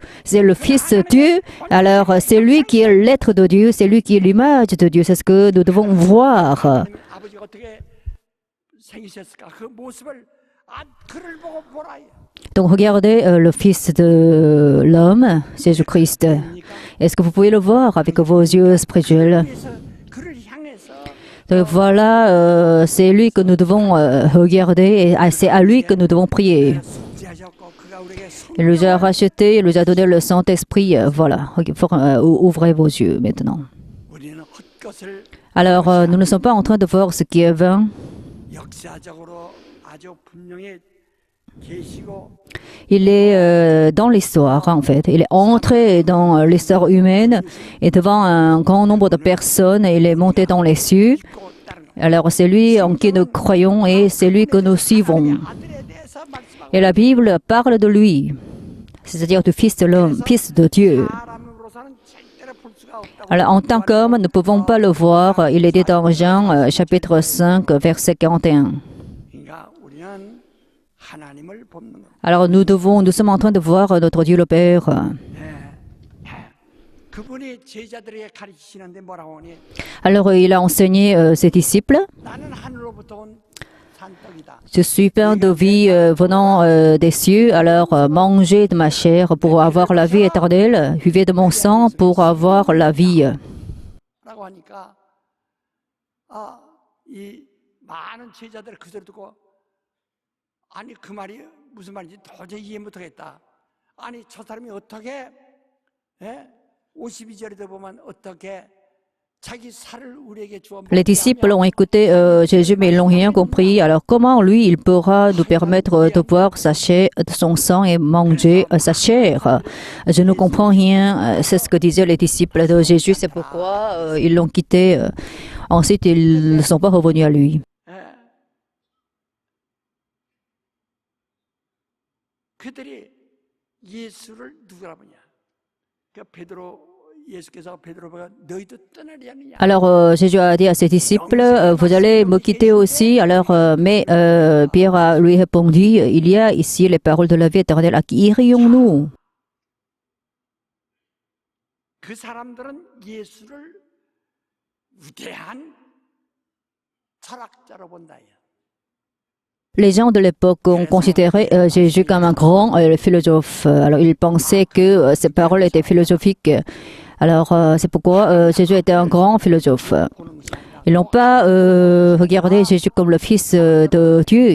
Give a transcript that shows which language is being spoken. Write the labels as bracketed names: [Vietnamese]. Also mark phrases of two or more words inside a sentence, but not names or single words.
[French] C'est le Fils de Dieu, alors c'est lui qui est l'être de Dieu, c'est lui qui est l'image de Dieu, c'est ce que nous devons voir. [Korean] 아버지가 어떻게 생기셨을까? 그 모습을 그를 보고 보라. [French] Donc regardez le Fils de l'homme, Jésus-Christ. Est-ce que vous pouvez le voir avec vos yeux spirituels? [Korean] 그래서 그를 향해서 [French] Donc voilà, c'est lui que nous devons regarder et c'est à lui que nous devons prier. [Korean] 지하셨고 그가 우리에게 [French] Il nous a racheté, il nous a donné le Saint-Esprit. Voilà, ouvrez vos yeux maintenant. [Korean] 우리는 헛것을 [French] Alors, nous ne sommes pas en train de voir ce qui est vain. [Korean] 역사적으로 아주 분명히 계시고 [French] Il est dans l'histoire, en fait. Il est entré dans l'histoire humaine et devant un grand nombre de personnes, il est monté dans les cieux. Alors, c'est lui en qui nous croyons et c'est lui que nous suivons. [Korean] 아들에 대해서 말씀하고 [French] Et la Bible parle de lui, c'est-à-dire du Fils de l'homme, Fils de Dieu. [Korean] 사람으로서는 절대로 볼 수가 없다고. [French] Alors, en tant qu'homme, nous ne pouvons pas le voir. Il est dit dans Jean, chapitre 5, verset 41. [Korean] 그러니까 우리는 하나님을 보는 것. [French] Alors, nous sommes en train de voir notre Dieu le Père. [Korean] 그분이 제자들에게 가르치시는데 뭐라고 하니? [French] Alors, il a enseigné ses disciples. [Korean] 나는 하늘로부터 온 산떡이다. [French] Je suis pain de vie venant des cieux, alors mangez de ma chair pour avoir la vie éternelle, buvez de mon sang pour avoir la vie. [Korean] 라고 하니까 이 많은 제자들 그 소리 듣고 아니 그 말이 무슨 말인지 도저히 이해 못하겠다. 아니 저 사람이 어떻게 52절에도 보면 어떻게 자기 살을 우리에게 주어 [French] Les disciples ont écouté Jésus, mais ils n'ont rien compris. Alors, comment lui, il pourra nous permettre de boire sa chair, son sang et manger sa chair? Je ne comprends rien. C'est ce que disaient les disciples de Jésus. C'est pourquoi ils l'ont quitté. Ensuite, ils ne sont pas revenus à lui. [Korean] 그들이 예수를 누구라 보냐? 그 베드로 예수께서 베드로가 너희도 떠나리 하느냐? [French] Alors, Jésus a dit à ses disciples, vous allez me quitter aussi. Alors, mais Pierre lui répondit, il y a ici les paroles de la vie éternelle. À qui irions-nous? [Korean] 그 사람들은 예수를 위대한 철학자로 본다. [French] Les gens de l'époque ont considéré Jésus comme un grand philosophe. Alors, ils pensaient que ses paroles étaient philosophiques. Alors, c'est pourquoi Jésus était un grand philosophe. Ils n'ont pas regardé Jésus comme le Fils de Dieu.